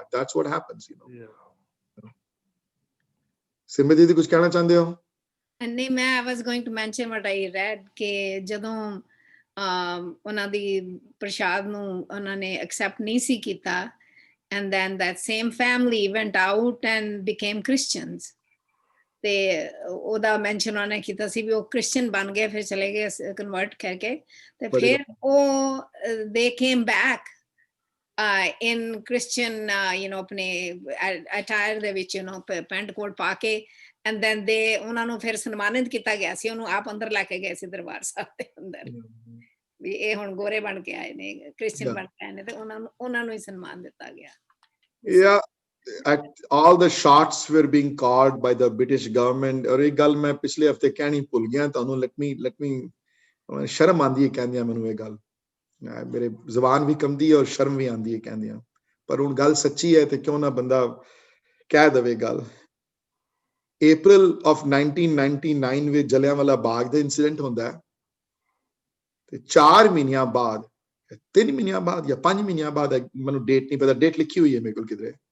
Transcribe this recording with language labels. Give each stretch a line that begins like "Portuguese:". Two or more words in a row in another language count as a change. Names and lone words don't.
English: That's what happens, you know. Yeah.
Hindi: सिम्बी दीदी कुछ कहना चाहते हो?
Punjabi: ਨਹੀਂ, ਮੈਂ
English: I was going to mention what I read
Punjabi: ਕਿ ਜਦੋਂ ਉਹਨਾਂ ਦੀ ਪ੍ਰਸ਼ਾਦ ਨੂੰ ਉਹਨਾਂ ਨੇ accept ਨਹੀਂ ਸੀ ਕੀਤਾ,
English: and then that same family went out and became Christians.
Punjabi: ਤੇ ਉਹਦਾ ਮੈਂਸ਼ਨ ਉਹਨਾਂ ਨੇ ਕੀਤਾ ਸੀ ਵੀ ਉਹ ਕ੍ਰਿਸਚੀਅਨ ਬਣ ਗਏ, ਫਿਰ ਚਲੇ ਗਏ ਕਨਵਰਟ ਕਰਕੇ, ਤੇ ਫਿਰ ਉਹ
English: they came back in Christian, you know,
Punjabi: ਆਪਣੇ attire ਦੇ ਵਿੱਚ,
English: you know,
Punjabi: ਪੈਂਟ ਕੋਟ ਪਾ ਕੇ,
English: and then
Punjabi: ਉਹਨਾਂ ਨੂੰ ਫਿਰ ਸਨਮਾਨਿਤ ਕੀਤਾ ਗਿਆ ਸੀ, ਉਹਨੂੰ ਆਪ ਅੰਦਰ ਲੈ ਕੇ ਗਏ ਸੀ ਦਰਬਾਰ ਸਾਹਿਬ ਦੇ ਅੰਦਰ ਵੀ ਇਹ ਹੁਣ ਗੋਰੇ ਬਣ ਕੇ ਆਏ ਨੇ, ਕ੍ਰਿਸਚੀਅਨ ਬਣ ਕੇ ਆਏ ਨੇ, ਤੇ ਉਹਨਾਂ ਨੂੰ ਹੀ ਸਨਮਾਨ ਦਿੱਤਾ ਗਿਆ।
English: Yeah, all the shots were being called by the British government।
Punjabi: ਔਰ ਇਹ ਗੱਲ ਮੈਂ ਪਿਛਲੇ ਹਫਤੇ ਕਹਿਣੀ ਭੁੱਲ ਗਿਆ ਤੁਹਾਨੂੰ,
English: let me
Punjabi: ਸ਼ਰਮ ਆਂਦੀ ਹੈ ਕਹਿੰਦਿਆਂ ਮੈਨੂੰ, ਇਹ ਗੱਲ ਮੇਰੇ ਜ਼ੁਬਾਨ ਵੀ ਕੰਬਦੀ ਹੈ ਔਰ ਸ਼ਰਮ ਵੀ ਆਂਦੀ ਹੈ ਕਹਿੰਦਿਆਂ, ਪਰ ਹੁਣ ਗੱਲ ਸੱਚੀ ਹੈ ਤੇ ਕਿਉਂ ਨਾ ਬੰਦਾ ਕਹਿ ਦੇਵੇ ਗੱਲ।
English: April of 1999
Punjabi: ਵਿੱਚ ਜਲਿਆਂਵਾਲਾ ਬਾਗ ਦਾ ਇਨਸੀਡੈਂਟ ਹੁੰਦਾ ਹੈ, ਤੇ 4 ਮਹੀਨਿਆਂ ਬਾਅਦ 3 ਮਹੀਨਿਆਂ ਬਾਅਦ ਜਾਂ 5 ਮਹੀਨਿਆਂ ਬਾਅਦ, ਮੈਨੂੰ ਡੇਟ ਨਹੀਂ ਪਤਾ, ਡੇਟ ਲਿਖੀ ਹੋਈ ਹੈ ਮੇਰੇ ਕੋਲ ਕਿਧਰੇ।